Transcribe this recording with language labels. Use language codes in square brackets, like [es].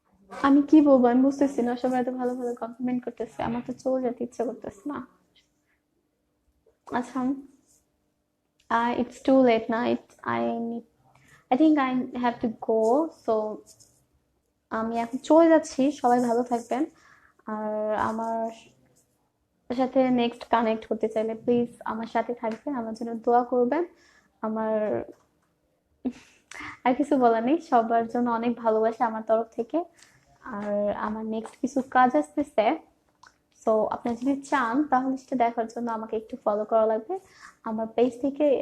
[bn] আমি কি বলবো, আমি বুঝতেছি না, সবাই এত ভালো ভালো কমপ্লিমেন্ট করতেছে, আমার তো চলে যেতে ইচ্ছা করতেছে না। [en] আচ্ছা, it's too late night, I think I have to go, so [bn] আমি এখন চলে যাচ্ছি, সবাই ভালো থাকবেন। আর আমার সাথে নেক্সট কানেক্ট করতে চাইলে প্লিজ আমার সাথে থাকবেন, আমার জন্য দোয়া করবেন। আমার আর কিছু বলার নেই, সবার জন্য অনেক ভালোবাসা আমার তরফ থেকে। আর আমার নেক্সট কিছু কাজ আসতেছে, সো আপনারা যদি চান তাহলে সেটা দেখার জন্য আমাকে একটু ফলো করা লাগবে আমার পেজ থেকে।